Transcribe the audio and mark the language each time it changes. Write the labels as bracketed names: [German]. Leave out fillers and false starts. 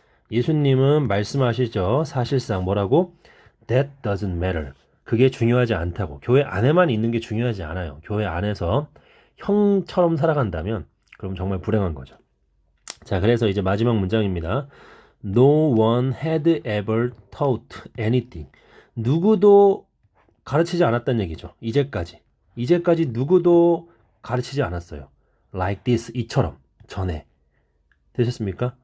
[Korean] 예수님은 말씀하시죠. 사실상 뭐라고? [English] That doesn't matter. [Korean] 그게 중요하지 않다고. 교회 안에만 있는 게 중요하지 않아요. 교회 안에서 형처럼 살아간다면 그럼 정말 불행한 거죠. 자, 그래서 이제 마지막 문장입니다. [English] No one had ever taught anything. [Korean] 누구도 가르치지 않았다는 얘기죠. 이제까지 누구도 가르치지 않았어요. [English] Like this, [Korean] 이처럼, 전에. 되셨습니까?